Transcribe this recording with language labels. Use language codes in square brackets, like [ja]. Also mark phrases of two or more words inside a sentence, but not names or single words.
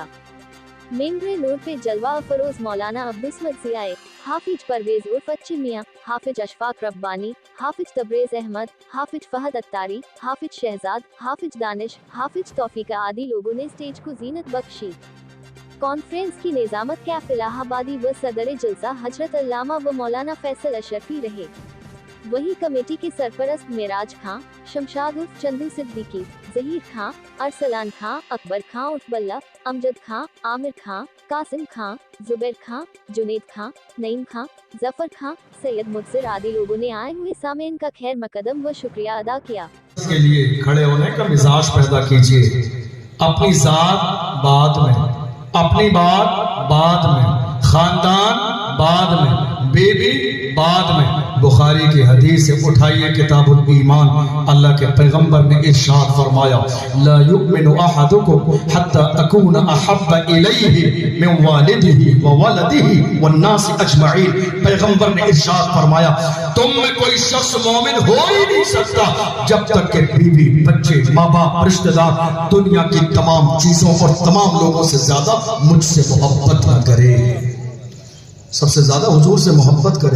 [hi] मेम्बरे नूर पे जलवा अफरोज मौलाना अब्दुस्मद ज़ियाए, हाफिज परवेज उर्फ अच्छे मियाँ, हाफिज अशफाक रब्बानी, हाफिज तबरेज अहमद, हाफिज फहद अत्तारी, हाफिज शहजाद, हाफिज दानिश, हाफिज तौफीका आदि लोगों ने स्टेज को जीनत बख्शी। कॉन्फ्रेंस की निजामत कैफ इलाहाबादी व सदर जलसा हजरत अल्लामा व मौलाना फैसल अशरफी रहे। वही कमेटी के सरपरस्त मेराज खां, शमशाद उर्फ चंदू सिद्दीकी, जहीर खां, अरसलान खां, अकबर खां उर्फ बल्ला, अमजद खां, आमिर खां, कासिम खां, जुबैर खां, जुनेद खां, नईम खां, जफर खां, सैयद मुदसिर आदि लोगों ने आए हुए सामेन का खैर मकदम व शुक्रिया अदा किया। इसके लिए खड़े होने का मिजाज पैदा कीजिए। अपनी जात बाद में, अपनी बात बाद में, खानदान बाद में, बेबी बाद में, बुखारी की हदीस है, उठाइए किताबुल ईमान। अल्लाह के पैगंबर ने इरशाद फरमाया, [ar] لا يؤمن أحدكم حتى أكون أحب إليه من والده وولده والناس أجمعين. [hi] पैगंबर ने इरशाद फरमाया, तुम में कोई शख्स मोमिन हो ही नहीं सकता जब तक कि बीवी, बच्चे, माँ बाप, रिश्तेदार, दुनिया की तमाम चीजों और तमाम लोगों से ज्यादा मुझसे मोहब्बत न करे, सबसे ज्यादा हुजूर से मोहब्बत करे।